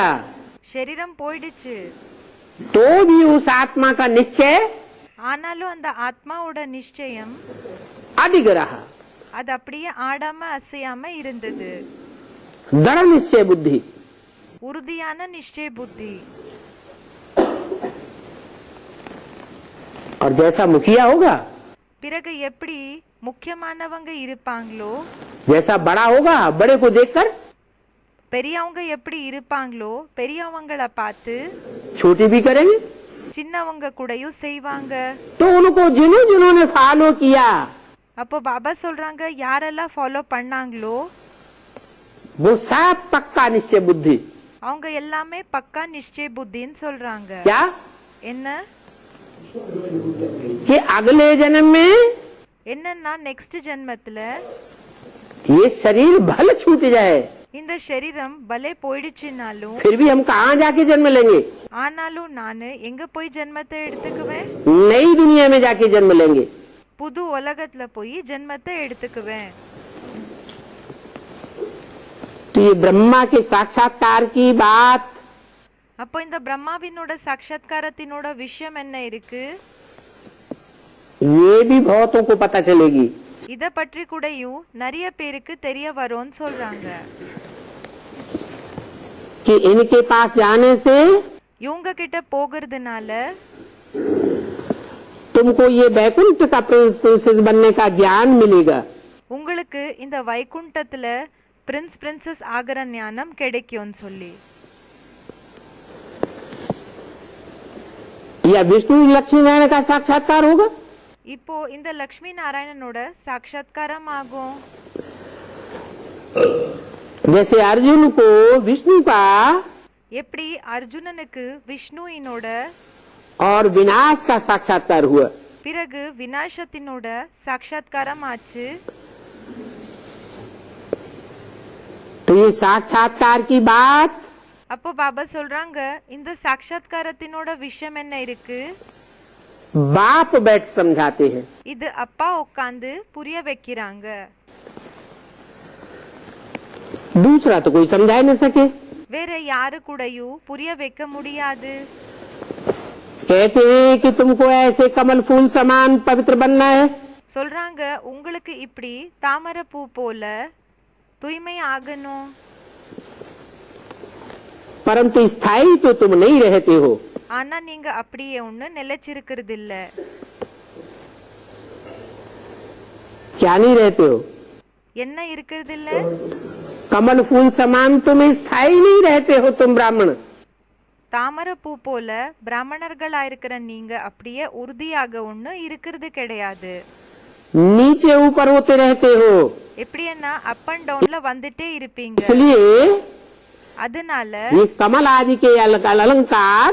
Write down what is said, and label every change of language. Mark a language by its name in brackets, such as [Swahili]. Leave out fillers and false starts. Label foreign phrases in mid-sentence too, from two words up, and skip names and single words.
[Tamil] சரீரம் போயிடுச்சு, [Hindi] तो भी उस आत्मा का निश्चय [Tamil] ஆனாலும் அந்த ஆத்மாவோட நிச்சயம் [Hindi] अडिग रहा। [Tamil] அது அப்படியே ஆடாம அசையாம இருந்தது. [Hindi] दृढ़ निश्चय बुद्धि। [Tamil] உறுதியான நிச்சய புத்தி. [Hindi] और जैसा मुखिया होगा, [Tamil] பிறகு எப்படி முக்கியமானவங்க இருப்பாங்களோ, [Hindi] जैसा बड़ा होगा बड़े को देखकर [Tamil] பெரியவங்க எப்படி இருப்பாங்களோ பெரியவங்கள பார்த்து [Hindi] छोटे भी करेंगे। [Tamil] சின்னவங்க கூடயும் செய்வாங்க. [Hindi] तो उनको जिन्होंने फॉलो किया, [Tamil] அப்போ பாபா சொல்றாங்க யாரெல்லாம் ஃபாலோ பண்ணாங்களோ [Hindi] वो सब पक्का निश्चय बुद्धि। [Tamil] அவங்க எல்லாமே பக்கா நிச்சய புத்தின்னு சொல்றாங்க. [Hindi] क्या? [Tamil] என்ன? [Hindi] कि अगले जन्म में [Tamil] என்னன்னா நெக்ஸ்ட் ஜென்மத்துல [Hindi] ये शरीर भले छूट जाए, [Tamil] இந்த சரீரம் பலே போயிடுச்சுனாலும் [Hindi] फिर भी हम कहाँ जाके जन्म लेंगे? [Tamil] ஆனாலும் நானு எங்க போய் ஜென்மத்தை எடுத்துக்குவேன்? [Hindi] नई दुनिया में जाके जन्म लेंगे। [Tamil] புது உலகத்துல போய் ஜென்மத்தை எடுத்துக்குவேன். [Hindi] तो ये ब्रह्मा के साक्षात्कार की बात, [Tamil] அப்போ இந்த பிரம்மாவினோட சாட்சாத்காரத்தினோட விஷயம் என்ன இருக்கு? [Hindi] ये भी बहुतों को पता चलेगी। [Tamil] இத பற்றி கூடயும் நிறைய பேருக்கு தெரிய வரும்னு சொல்றாங்க. [Hindi] कि इनके पास जाने से [Tamil] இவங்க கிட்ட போகிறதுனால [Hindi] तुमको ये वैकुंठ का प्रिंसेस बनने का ज्ञान मिलेगा। [Tamil] உங்களுக்கு இந்த வைகுண்டத்துல பிரின்சஸ் ஆகிற ஞானம் கிடைக்கும்னு சொல்லி. [Hindi] या विष्णु लक्ष्मी नारायण का साक्षात्कार होगा। [Tamil] இப்போ இந்த லக்ஷ்மி நாராயணனோட சாட்சாத்காரம் ஆகும். [Hindi] जैसे अर्जुन को विष्णु का [Tamil] எப்படி அர்ஜுனனுக்கு விஷ்ணுவினோட [Hindi] और विनाश का साक्षात्कार हुआ, [Tamil] பிறகு விநாசத்தினோட சாட்சாத்காரம் ஆச்சு. [Hindi] तो ये साक्षात्कार की बात [Tamil] அப்போ பாபா சொல்றாங்க, இந்த சாட்சாத்காரத்தினோட விஷயம் என்ன இருக்கு? [Hindi] बाप बैठ समझाते हैं, [Tamil] இது அப்பா உட்கார்ந்து புரிய வைக்கிறாங்க. [Hindi] दूसरा तो कोई समझा न सके। [Tamil] வேற யாரு கூடயும் புரிய வைக்க முடியாது. [Hindi] कहते हैं कि तुमको ऐसे कमल फूल समान पवित्र बनना है, [Tamil] சொல்றாங்க, உங்களுக்கு இப்படி தாமரை பூ போல தூய்மை ஆகணும். [Hindi] परंतु स्थायी तो तुम नहीं रहते हो। [Tamil] ஆனா நீங்க அப்படியே ஒண்ணு நிலைச்சிருக்கிறது இல்ல. [Hindi] क्या नहीं रहते हो? [Tamil] என்ன இருக்கிறது இல்ல? [Hindi] कमल फूल समान तुम स्थायी नहीं रहते हो, तुम ब्राह्मण। [Tamil] தாமரை பூ போல பிராமணர்களா இருக்கிற நீங்க அப்படியே உறுதியாக ஒண்ணு இருக்கிறது கிடையாது. [Hindi] नीचे ऊपर होते रहते हो। [Tamil] எப்படின்னா [English] up and down [Tamil] வந்துட்டே இருப்பீங்க. [Hindi] इसलिए [Tamil] அதனால [Hindi] ये कमल आदि के अलंकार